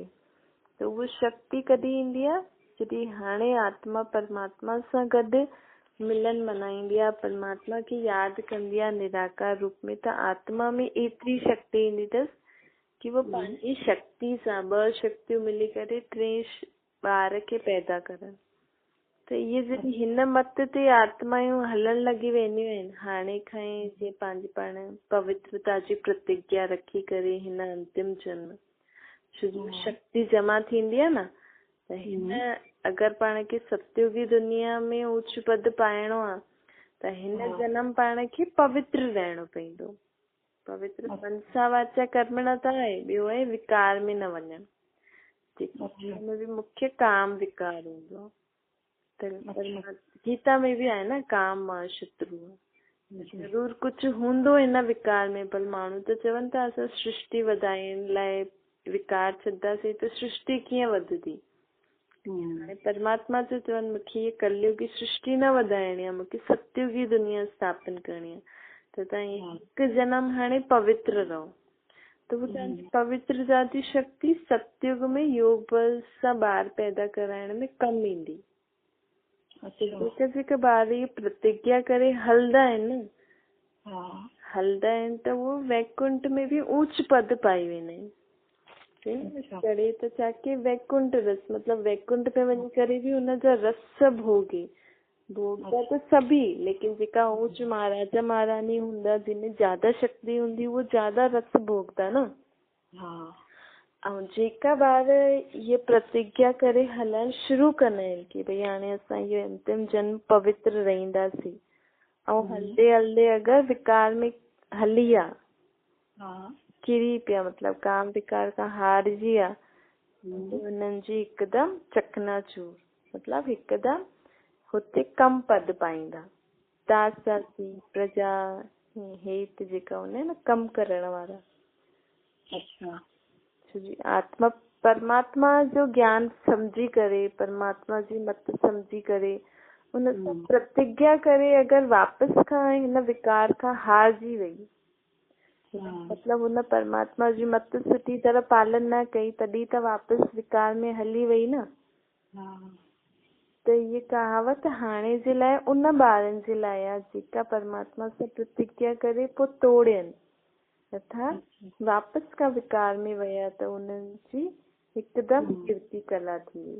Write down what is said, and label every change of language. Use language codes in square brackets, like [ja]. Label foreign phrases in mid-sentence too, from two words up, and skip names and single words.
[sd] त उहा शक्ति कॾहिं ईंदी आहे? जॾहिं हाणे आत्मा परमात्मा सां गॾु मिलन मनाईंदी आहे, परमात्मा खे यादि कंदी आहे निराकार रूप में, त आत्मा में एतिरी शक्ति ईंदी अथसि कि वो पंहिंजी शक्ति सां ॿ शक्तियूं मिली करे टे ॿार खे पैदा करनि। त इहे जॾहिं हिन मत ते आत्मायूं हलण लॻी वेंदियूं आहिनि, हाणे खां ई जीअं पंहिंजी पाण पवित्रता जी प्रतिज्ञा रखी करे हिन अंतिम जन्म शक्ति जमा थींदी आहे न, त हिन अगरि पाण खे सतयुगी दुनिया में उच्च पद पाइणो आहे त हिन जन्म पाण खे पवित्र रहणो पवंदो। पवित्र [sa] मनसा वाचा कर्मणा [sd] त आहे, ॿियो आहे विकार में न वञणु, में भी मुख्य काम विकार हूंदो। त गीता में भी आहे न, काम मां शत्रु। जरूर कुझु हूंदो हिन विकार में, पर माण्हू त चवनि था असां सृष्टि वधाइण लाइ विकार छॾंदासीं त सृष्टि कीअं वधंदी। हाणे परमात्मा जो चवनि मूंखे ये कलयुगी सृष्टि न वधाइणी आहे, मूंखे सतयुगी दुनिया स्थापन करणी आहे, त तव्हां हिकु जन्म हाणे पवित्र रहो। त वो तव्हांजी पवित्रता जी शक्ति सतयुग में योग बल सां ॿार पैदा कराइण में कमु ईंदी। जेका जेका ॿार इहे प्रतिज्ञा करे हलंदा आहिनि त वो वैकुंठ में भी ऊंच पद पाई वेंदा आहिनि। चढ़े त चाके वैकुंठ रस, मतलब वैकुंठ में वञी करे भी हुनजा रस भोगे। भोगदा त सभी, लेकिन जेका ऊंच महाराजा महारानी हूंदा, जिन्हें ज्यादा शक्ति हूंदी, वो ज्यादा रस भोगदा न। ऐं जेका ॿार ये प्रतिज्ञा करे हलणु शुरू कंदा आहिनि कि भई हाणे असां इहो अंतिम जन्म पवित्र रहंदासीं, ऐं हलदे हलदे अगरि विकार में हली विया, किरी पिया, मतलब काम विकार खां हारजी विया, हुननि जी हिकदमि चकनाचूर, मतलब हिकदमि हुते कम पद पाईंदा। दासासी प्रजा हेत जेका हूंदा आहिनि न, कम करण वारा। अच्छा। आत्मा परमात्मा जो ज्ञान समझी करे, परमात्मा जी मत समझी करे, उन सां प्रतिज्ञा करे अगरि वापसि खां हिन विकार खां हारजी वई, मतलब हुन परमात्मा जी मत सुठी तरह पालन न कई, तॾहिं त वापसि विकार में हली वई न। त ये कहावत हाणे जे लाइ उन ॿारनि जे लाइ आहे जेका परमात्मा सां प्रतिज्ञा करे पोइ तोड़ियनि, अर्थात वापसि खां विकार में विया त उन्हनि जी हिकदमि कीर्ति कला थी वई।